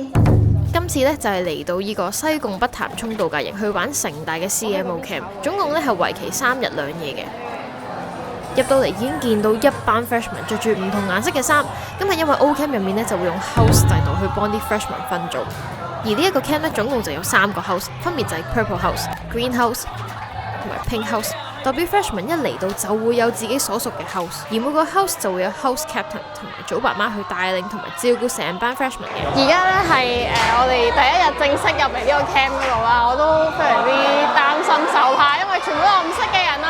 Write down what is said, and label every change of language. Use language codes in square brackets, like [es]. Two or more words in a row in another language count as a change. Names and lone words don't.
[yue] 今次咧就係嚟到呢個西貢北潭涌度假營去玩城大嘅 CM Ocamp， 總共咧係為期3日2夜嘅。入到嚟已經見到一班 freshman 着住唔同顏色嘅衫，咁係因為 Ocamp 入面咧就會用 house 制度去幫啲 freshman 分組，而呢一個 camp 咧總共就有3個 house， 分別就係 [en] purple house、 green house [yue] 同埋 [en] pink house。 [yue] 代表 freshman 一嚟到就會有自己所屬嘅 house， 而每個 house 就會有 [en] house captain [yue] 同埋組爸媽去帶領同埋照顧成班 freshman 嘅。而家咧係我哋第一日正式入嚟呢個 camp 嗰度啦，我都非常之擔心受怕，因為全部都係唔識嘅人啦。